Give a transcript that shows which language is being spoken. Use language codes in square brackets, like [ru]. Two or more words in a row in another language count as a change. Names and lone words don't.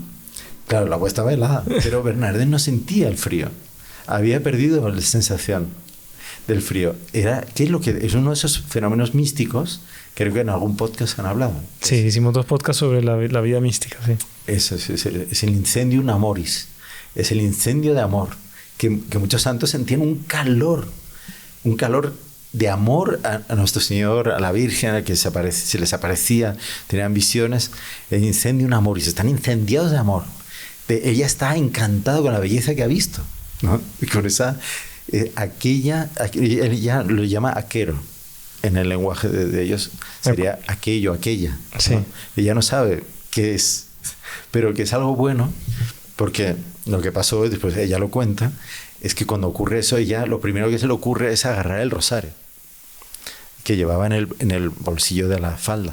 [es] Claro, el agua estaba helada. Pero Bernadette no sentía el frío. Había perdido la sensación del frío. ¿Qué es lo que es uno de esos fenómenos místicos? Creo que en algún podcast han hablado. Sí, hicimos 2 podcasts sobre la vida mística. Sí. Eso es el [la] incendium amoris. [es] Es el incendio de amor. Que muchos santos sentían un calor de amor a nuestro Señor, a la Virgen, a que se les aparecía, tenían visiones. [la] El incendium amoris, [es] están incendiados de amor. Ella está encantada con la belleza que ha visto, ¿no? Y con esa, ella lo llama aquero. En el lenguaje de ellos sería aquello, aquella, ¿no? Sí. Ella no sabe qué es, pero que es algo bueno, porque lo que pasó, después ella lo cuenta, es que cuando ocurre eso, ella lo primero que se le ocurre es agarrar el rosario que llevaba en el bolsillo de la falda.